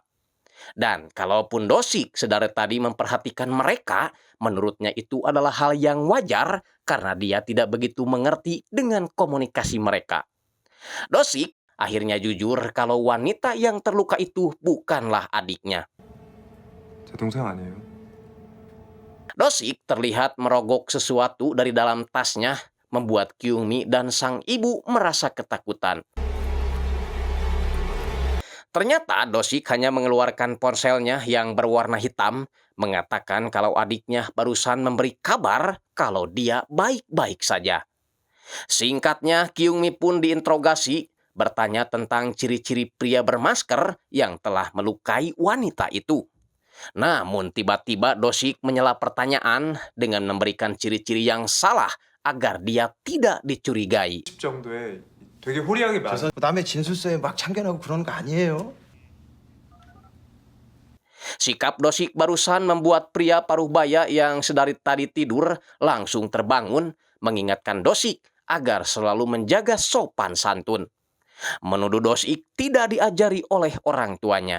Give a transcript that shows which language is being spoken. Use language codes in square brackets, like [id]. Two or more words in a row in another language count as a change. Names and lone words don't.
[id] Dan kalaupun Dosik sedari tadi memperhatikan mereka, menurutnya itu adalah hal yang wajar karena dia tidak begitu mengerti dengan komunikasi mereka. Dosik akhirnya jujur kalau wanita yang terluka itu bukanlah adiknya. [ko] 제 동생 아니에요. [id] Dosik terlihat merogok sesuatu dari dalam tasnya, membuat Kyungmi dan sang ibu merasa ketakutan. Ternyata Dosik hanya mengeluarkan ponselnya yang berwarna hitam, mengatakan kalau adiknya barusan memberi kabar kalau dia baik-baik saja. Singkatnya, Kyungmi pun diinterogasi, bertanya tentang ciri-ciri pria bermasker yang telah melukai wanita itu. Namun tiba-tiba Dosik menyela pertanyaan dengan memberikan ciri-ciri yang salah agar dia tidak dicurigai. [ko] 10 정도에 되게 호리하게 말. 그래서 남의 진술서에 막 참견하고 그러는 거 아니에요? [id] Sikap Dosik barusan membuat pria paruh baya yang sedari tadi tidur langsung terbangun, mengingatkan Dosik agar selalu menjaga sopan santun. Menuduh Dosik tidak diajari oleh orang tuanya.